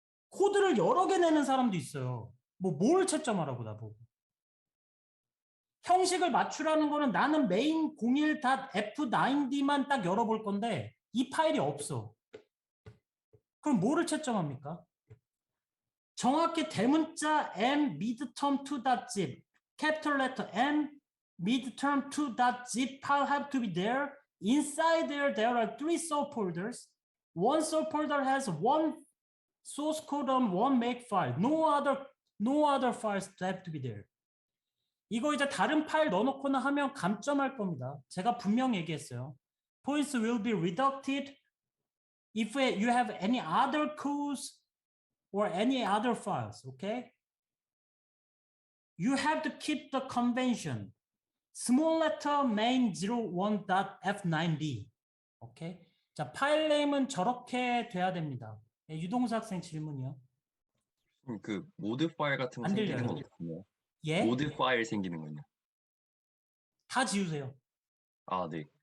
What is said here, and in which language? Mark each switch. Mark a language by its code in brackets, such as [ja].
[ko] 코드를 여러 개 내는 사람도 있어요. 뭘 채점하라고 나보고. 형식을 맞추라는 거는 나는 main 01.f9d만 딱 열어볼 건데 이 파일이 없어. 그럼 뭐를 채점합니까? 정확히 대문자 [en] m midterm2.zip, capital letter m midterm2.zip file have to be there. Inside there are 3 subfolders. One subfolder has one source code on one make file. No other files have to be there. [ko] 이거 이제 다른 파일 넣어놓거나 하면 감점할 겁니다. 제가 분명 얘기했어요. [en] Points will be reducted if you have any other codes or any other files, okay? You have to keep the convention. Small letter main 01.f9d. 오케이? [ko] 자, 파일 네임은 저렇게 돼야 됩니다. 유동수 학생 질문이요. 그 모드 파일 같은 거 안 생기는 들려요. 건 없군요. 예? 모드 파일 생기는 건요. 다 지우세요. 아, 네. 예,